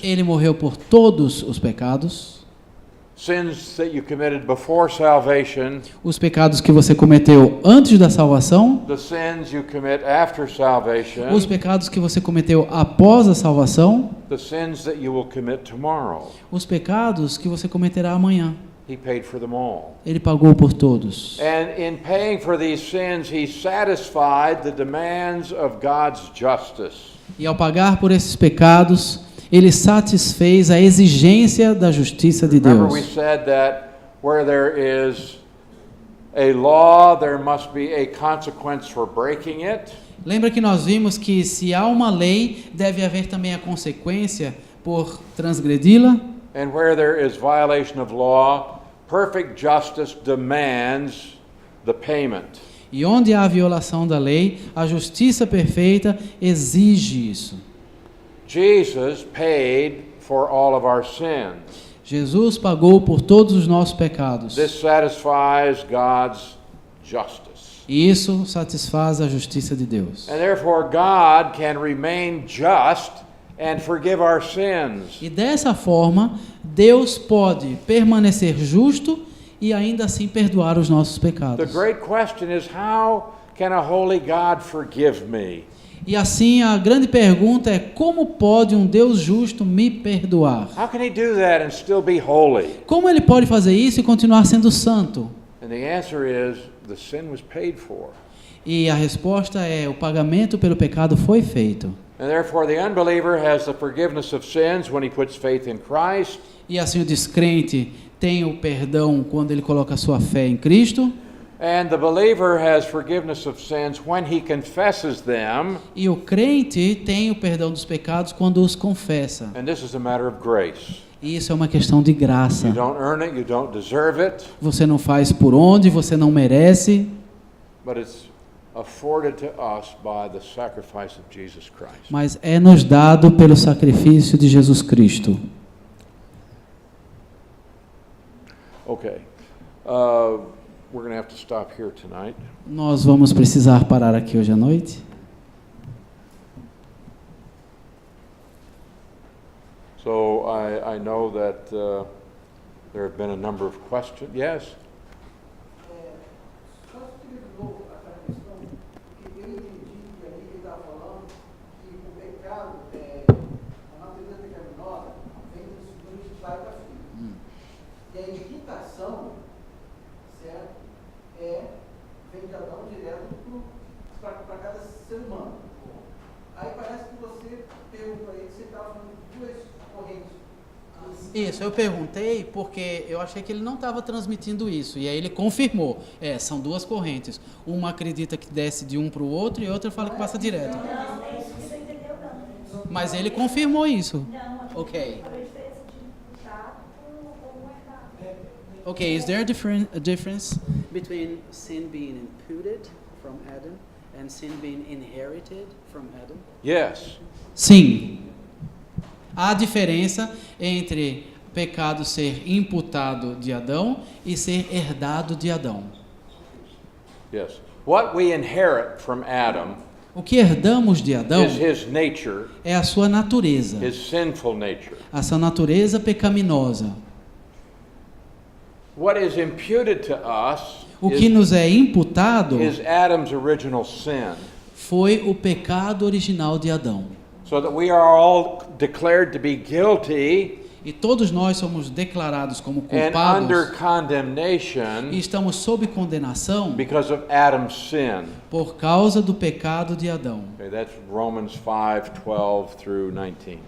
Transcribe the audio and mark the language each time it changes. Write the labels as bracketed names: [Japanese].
[Portuguese] Ele morreu por todos os pecados, [English] sins that you committed before salvation, [Portuguese] os pecados que você cometeu antes da salvação, [English] the sins you commit after salvation, [Portuguese] os pecados que você cometeu após a salvação, [English] the sins that you will commit tomorrow. [Portuguese] os pecados que você cometerá amanhã. [English] He paid for them all. [Portuguese] Ele pagou por todos. [English] And in paying for these sins, he satisfied the demands of God's justice. [Portuguese] E ao pagar por esses pecados, ele satisfez a exigência da justiça de [English] Remember we [Portuguese] Deus. [English] said that where there is a law, there must be a consequence for breaking it. [Portuguese] Lembra que nós vimos que se há uma lei, deve haver também a consequência por transgredi-la? [English] And where there is violation of law, perfect justice demands the payment. [Portuguese] E onde há violação da lei, a justiça perfeita exige isso. [English] Jesus paid for all of our sins. [Portuguese] Jesus pagou por todos os nossos pecados. [English] This satisfies God's justice. [Portuguese] E isso satisfaz a justiça de Deus. [English] And therefore God can remain just and forgive our sins. [Portuguese] E dessa forma, Deus pode permanecer justo e ainda assim perdoar os nossos [English] The [Portuguese] pecados. [English] great question is, how can a holy God forgive me? [Portuguese] E assim a grande pergunta é: como pode um Deus justo me perdoar? [English] How can he do that and still be holy? [Portuguese] Como ele pode fazer isso e continuar sendo santo? [English] And the answer is, the sin was paid for. [Portuguese] E a resposta é: o pagamento pelo pecado foi feito. [English] And therefore the unbeliever has the forgiveness of sins when he puts faith in Christ. [Portuguese] E assim o descrente tem o perdão quando ele coloca a sua fé em Cristo. [English] And the believer has forgiveness of sins when he confesses them. [Portuguese] E o crente tem o perdão dos pecados quando os confessa. [English] And this is a matter of grace. [Portuguese] E isso é uma questão de graça. [English] You don't earn it, you don't deserve it, [Portuguese] Você não faz por onde, você não merece, [English] but it's afforded to us by the sacrifice of Jesus Christ. [Portuguese] mas é nos dado pelo sacrifício de Jesus Cristo. [English] Okay. We're going to have to stop here tonight. [Portuguese] Nós vamos precisar parar aqui hoje à noite. [English] So I know that there have been a number of questions. Yes? [Portuguese] Só explica de novo aquela questão, porque eu entendi que ali ele estava falando que o pecado, a natureza pecaminosa, vem do pai para filho. E a imitação, certo, vem de Adão direto para cada ser humano. Aí parece que você perguntou aí que você estava falando de duas correntes. Isso, eu perguntei porque eu achei que ele não estava transmitindo isso. E aí ele confirmou. São duas correntes. Uma acredita que desce de um para o outro e outra fala que passa direto. Não, é isso que você entendeu, não. Mas ele confirmou isso. Não, Ok. a diferença de imputado com herdado. [English] Okay, is there a difference? Between sin being imputed from Adam and sin being inherited from Adam? Yes. [Portuguese] Sim. Há diferença entre pecado ser imputado de Adão e ser herdado de Adão. [English] Yes. What we inherit from Adam [Portuguese] O que herdamos de Adão [English] is his nature, [Portuguese] é a sua natureza, [English] his sinful nature. [Portuguese] a sua natureza pecaminosa. [English] What is imputed to us [Portuguese] O que nos é imputado [English] is Adam's original sin. [Portuguese] foi o pecado original de Adão. [English] So that we are all declared to be guilty [Portuguese] E todos nós somos declarados como [English] and [Portuguese] culpados [English] under [Portuguese] e [English] condemnation [Portuguese] estamos sob condenação [English] because of Adam's sin. [Portuguese] por causa do pecado de Adão. [English] Okay, that's Romans 5:12 through 19.